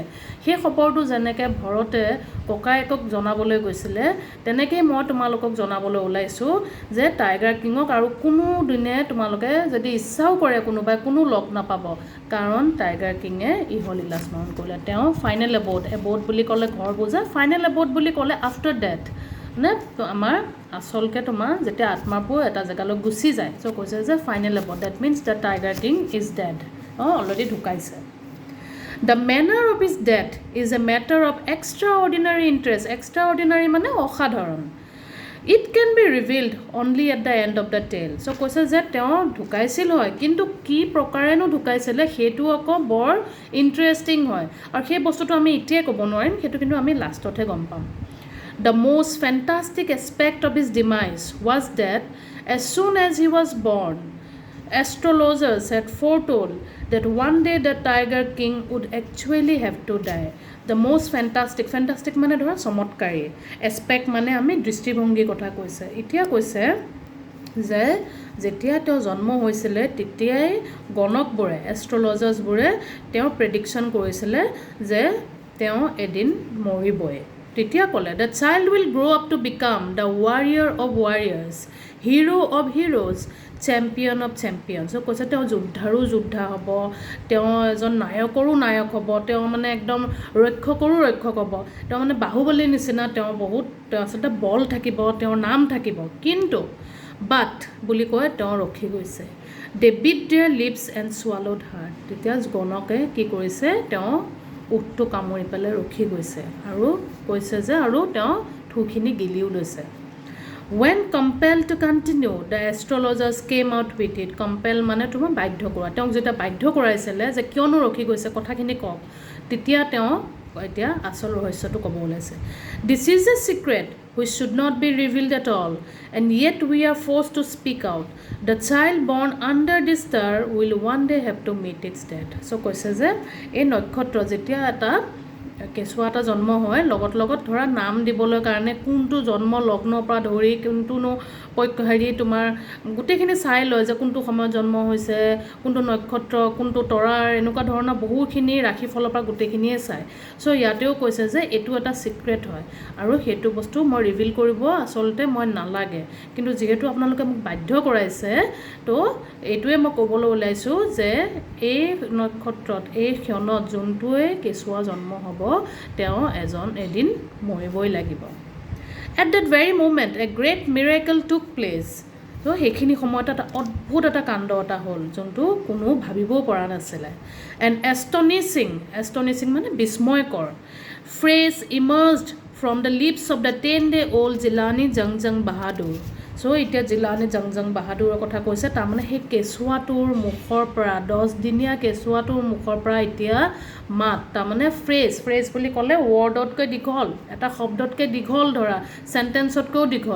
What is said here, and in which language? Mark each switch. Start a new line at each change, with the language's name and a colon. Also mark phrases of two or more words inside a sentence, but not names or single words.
Assamese: সেই খবৰটো যেনেকৈ ভৰতে ককায়েকক জনাবলৈ গৈছিলে, তেনেকেই মই তোমালোকক জনাবলৈ ওলাইছোঁ যে টাইগাৰ কিঙক আৰু কোনো দিনে তোমালোকে যদি ইচ্ছাও কৰে কোনোবাই কোনো লগ নাপাব, কাৰণ টাইগাৰ কিঙে ইহলীলা স্মৰণ কৰিলে. তেওঁ
English: final abode
Assamese: বুলি ক'লে ঘৰ বুজা,
English: final abode
Assamese: বুলি ক'লে
English: after death,
Assamese: মানে আমাৰ আচলকৈ তোমাৰ যেতিয়া আত্মাবোৰ এটা জেগালৈ গুচি যায়. চ' কৈছে যে
English: final abode, that means the Tiger King is dead, already ঢুকাইছে. the manner of is death is a matter of extra ordinary interest. extra ordinary
Assamese: মানে অসাধাৰণ.
English: it can be revealed only at the end of the tale.
Assamese: চ' কৈছে যে তেওঁ ঢুকাইছিল হয়, কিন্তু কি প্ৰকাৰেনো ঢুকাইছিলে সেইটো আকৌ বৰ ইণ্টাৰেষ্টিং হয়, আৰু সেই বস্তুটো আমি এতিয়াই ক'ব নোৱাৰিম, সেইটো কিন্তু আমি লাষ্টতহে গম পাম.
English: The most fantastic aspect of his demise was that as soon as he was born, astrologers had foretold that one day the Tiger King would actually have to die. The most fantastic
Assamese: মানে ধৰা চমৎকাৰী, aspect মানে আমি দৃষ্টিভংগীৰ কথা কৈছে. এতিয়া কৈছে যে যেতিয়া তেওঁ জন্ম হৈছিলে তেতিয়াই গণকবোৰে, এষ্ট্ৰলজাৰ্ছবোৰে তেওঁ প্ৰেডিকশ্যন কৰিছিলে যে তেওঁ এদিন মৰিবই. তেতিয়া ক'লে
English: the child will grow up to become the warrior of warriors, hero of heroes, champion of champions.
Assamese: কৈছে তেওঁ যোদ্ধাৰো যোদ্ধা হ'ব, তেওঁ এজন নায়কৰো নায়ক হ'ব, তেওঁ মানে একদম ৰক্ষকৰো ৰক্ষক হ'ব, তেওঁ মানে বাহুবলীৰ নিচিনা তেওঁ বহুত আচলতে বল থাকিব, তেওঁৰ নাম থাকিব. কিন্তু বাট বুলি কৈ তেওঁ ৰখি গৈছে.
English: they bit their lips and swallowed hard.
Assamese: তেতিয়া গণকে কি কৰিছে, তেওঁ উঠটো কামুৰি পেলাই ৰখি গৈছে আৰু কৈছে যে আৰু তেওঁ থুখিনি গিলিও লৈছে.
English: When compelled to continue, the astrologers came out with it.
Assamese: Compel মানে তোমাৰ বাধ্য কৰা. তেওঁক যেতিয়া বাধ্য কৰাইছিলে যে কিয়নো ৰখি গৈছে কথাখিনি কওক, তেতিয়া তেওঁ এতিয়া আচল ৰহস্যটো ক'ব ওলাইছে.
English: This is a secret which should not be revealed at all, and yet we are forced to speak out. The child born under this star will one day have to meet its death.
Assamese: So কৈছে যে এই নক্ষত্ৰ যেতিয়া এটা কেঁচুৱা এটা জন্ম হয়, লগত ধৰা নাম দিবলৈ কাৰণে কোনটো জন্ম লগ্নৰ পৰা ধৰি কোনটোনো তোমাৰ গোটেইখিনি চাই লয় যে কোনটো সময়ত জন্ম হৈছে, কোনটো নক্ষত্ৰ, কোনটো তৰাৰ, এনেকুৱা ধৰণৰ বহুখিনি ৰাশিফলৰ পৰা গোটেইখিনিয়ে চায়. চ' ইয়াতেও কৈছে যে এইটো এটা ছিক্ৰেট হয় আৰু সেইটো বস্তু মই ৰিভিল কৰিব আচলতে মই নালাগে, কিন্তু যিহেতু আপোনালোকে মোক বাধ্য কৰাইছে, তো এইটোৱে মই ক'বলৈ ওলাইছোঁ যে এই নক্ষত্ৰত এই ক্ষণত যোনটোৱে কেঁচুৱা জন্ম হ'ব তেওঁ এদিন মৰিবই লাগিব.
English: At that very moment a great miracle took place.
Assamese: তো সেইখিনি সময়ত এটা অদ্ভুত এটা কাণ্ড এটা হ'ল যোনটো কোনো ভাবিবও পৰা নাছিলে.
English: And astonishing
Assamese: মানে বিস্ময়কৰ
English: phrase emerged from the lips of the 10-day-old Jilani Jangjang Bahadur.
Assamese: চ' এতিয়া জিলানী জংজং বাহাদুৰৰ কথা কৈছে, তাৰমানে সেই কেঁচুৱাটোৰ মুখৰ পৰা 10 দিনীয়া কেঁচুৱাটোৰ মুখৰ পৰা এতিয়া মাত, তাৰমানে ফ্ৰেজ বুলি ক'লে ৱৰ্ডতকৈ দীঘল, এটা শব্দতকৈ দীঘল, ধৰা চেণ্টেঞ্চতকৈও দীঘল.